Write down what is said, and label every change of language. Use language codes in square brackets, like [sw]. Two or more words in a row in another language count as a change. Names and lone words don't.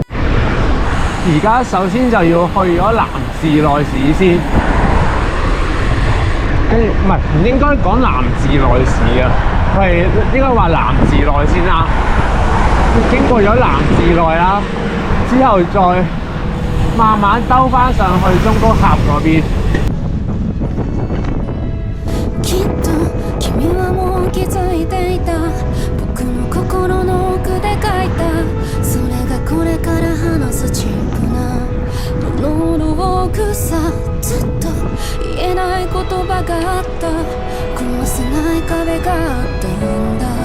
[yue] 而家首先就要去咗南寺內市先，跟住唔應該講南寺內市啊，係應該話南寺內先啦。經過咗南寺內啦，之後再慢慢兜翻上去中谷峽嗰邊。 [ja] 君はもう気づいていた僕の心の奥で書いたそれがこれから話すチープなくさずっと言えない言葉があった壊せない壁があったんだ